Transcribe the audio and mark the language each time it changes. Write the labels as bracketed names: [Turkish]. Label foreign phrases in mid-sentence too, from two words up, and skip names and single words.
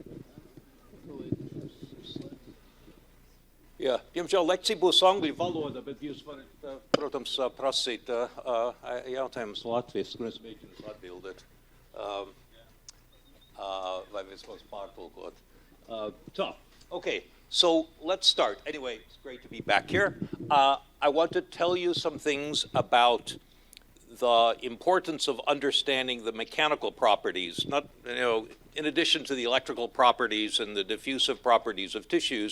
[Latvian] Jā, diemžēl lekcija būs angļu valoda, bet jūs varat, protams, prasīt jautājumus Latvijas, kur es mēģinu atbildēt. Vai vismaz pārtulkot. [English] Okay, so let's start. Anyway, it's great to be back here. I want to tell you some things about the importance of understanding the mechanical properties, not, in addition to the electrical properties and the diffusive properties of tissues.